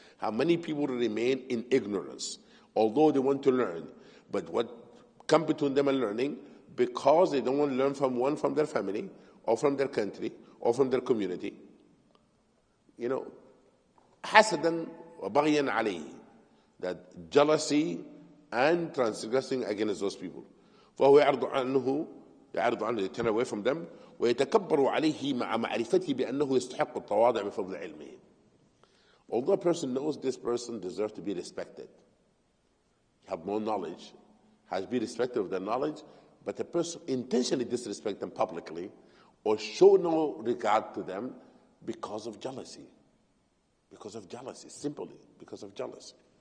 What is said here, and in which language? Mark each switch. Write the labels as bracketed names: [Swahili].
[English] How many people remain in ignorance, although they want to learn, but what comes between them and learning, because they don't want to learn from their family, or from their country, or from their community. [Arabic] حسدا وبغيا عليه, [English] that jealousy and transgressing against those people. [Arabic] فهو يعرض عنه, [English] turn away from them, [Arabic] ويتكبر عليه مع معرفته بأنه يستحق التواضع بفضل علمه. [English] Although a person knows this person deserves to be respected, have more knowledge, has to be respected of their knowledge, but a person intentionally disrespect them publicly or show no regard to them because of jealousy. Because of jealousy, simply because of jealousy.